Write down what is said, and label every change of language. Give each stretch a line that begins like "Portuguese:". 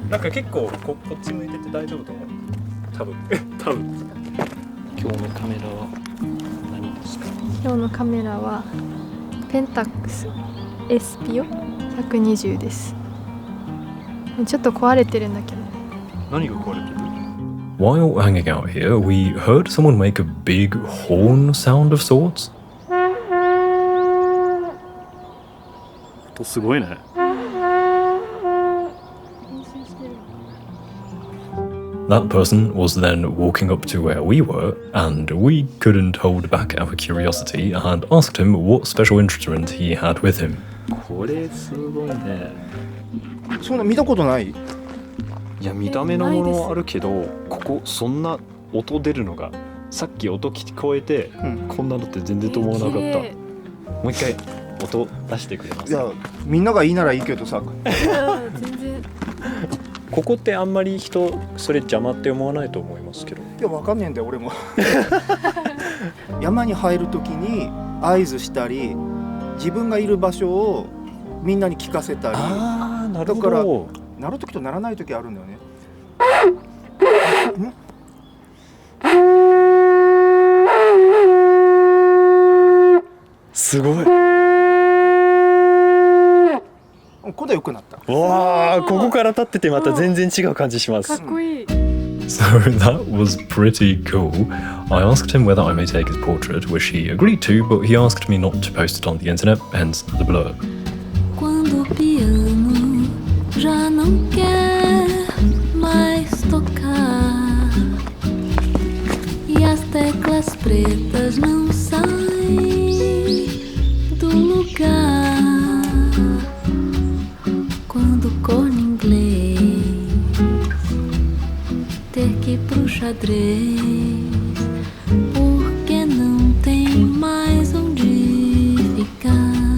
Japanese: なんか結構こっち向いてて大丈夫と思う。多分。今日のカメラは何ですか？今日のカメラはペンタックスエスピオ120です。ちょっと壊れてるんだけどね。何が壊れてる？
English: While hanging out here, we heard someone make a big horn sound of sorts.
Japanese: 音すごいね。
English: That person was then walking up to where we were, and we couldn't hold back our curiosity and asked him what special instrument he had with him.
Japanese: これすごいね。そんな見たことない？いや見た目のものあるけど、ここそんな音出るのがさっき音聞こえて、こんなのって全然と思わなかった。もう一回音出してくれます？いやみんながいいならいいけどさ。全然。ここってあんまり人それ邪魔って思わないと思いますけど。いやわかんねえんだよ俺も。山に入るときに合図したり、自分がいる場所をみんなに聞かせたり。ああなるほだからど。鳴るときと鳴らないときあるんだよね。すごい。ここで良くなった。わあ、ここから立っててまた全然違う感じします。かっこいい。
English: So that was pretty cool. I asked him whether I may take his portrait, which he agreed to, but he asked me not to post it on the internet, hence the blur.
Portuguese: Quando o piano já não quer mais tocar e as teclas pretas não saem do lugar, quando o corno inglês ter que ir pro xadrez porque não tem mais onde ficar.